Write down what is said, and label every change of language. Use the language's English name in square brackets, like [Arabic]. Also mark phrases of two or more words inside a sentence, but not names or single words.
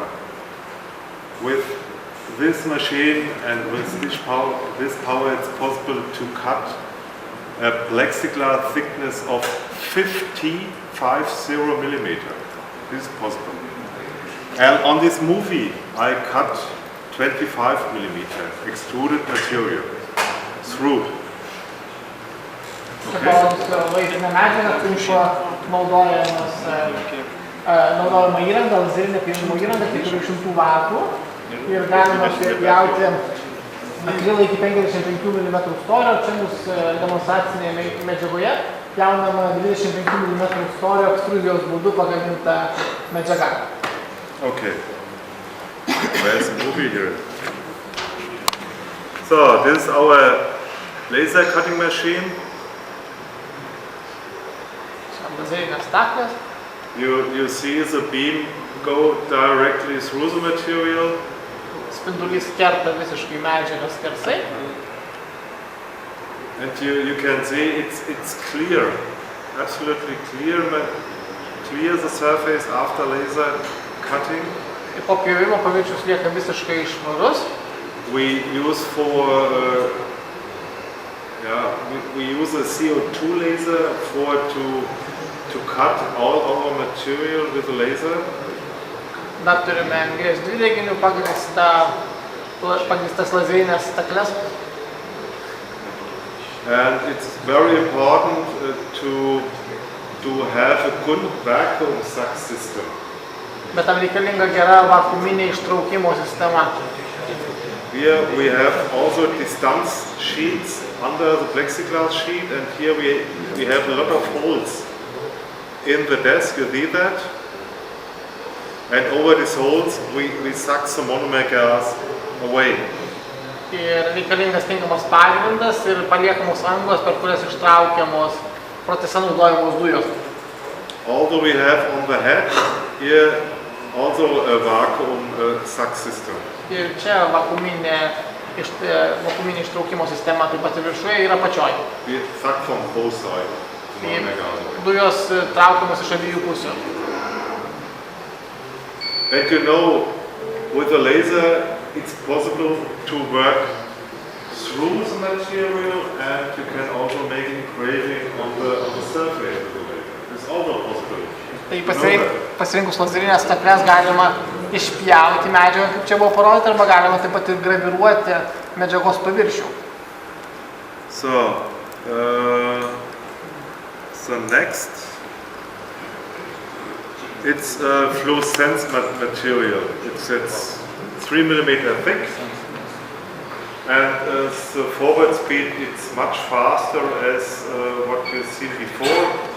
[English] With this machine and with this power it's possible to cut a plexiglass thickness of 50 millimeter. This is possible. And on this movie I cut 25 millimeter extruded material through. [Lithuanian] Vaizdinė medžiaga, kaip naudojama įranga, lazerinė piešimo įranga, 400 vatų ir galima pjauti akrilą iki 55 mm storio. Čia mūsų demonstracinėje medžiagoje pjaunama 25 mm storio ekstruzijos būdu pagaminta medžiaga. [English] Okay. Where's the movie here? So, this is our laser cutting machine. You see the beam go directly through the material. [Lithuanian] Spindulys kerta visiškai medžiagą skersai. [English] And you can see it's clear, absolutely clear the surface after laser cutting. [Lithuanian] Po pjovimo paviršius lieka visiškai švarus. [English] We use we use a CO2 laser to cut all our material with a laser. [Lithuanian] Dar turime anglies dvideginių pagrįstas lazerinės stakles. [English] And it's very important to have a good vacuum suck system. [Lithuanian] Bet tam reikalinga gera vakuuminė ištraukimo sistema. [English] Here we have also distance sheets under the plexiglass sheet, and here we have a lot of holes in the desk, you see that? And over these holes we suck the monomer gas away. [Lithuanian] Ir reikalingas tinkamas pagrindas ir paliekamos angos, per kurias ištraukiamos procese naudojamos dujos. [English] Although we have on the head here also a vacuum suck system. [Lithuanian] Ir čia vakuuminė ištraukimo sistema taip pat ir viršuje ir apačioj. [English] We suck from both sides. [Lithuanian] Dujos traukiamos iš abiejų pusių. [English] And you know, with a laser it's possible to work through the material, and you can also make engraving on the surface of the laser. It's also possible. [Lithuanian] Tai pasirinkus lazerinės stakles galima išpjauti medžiagą, kaip čia buvo parodyta, arba galima taip pat ir graviruoti medžiagos paviršių. [English] So next, it's fluorescence material. It's 3 millimeter thick, and the forward speed it's much faster as what you see before.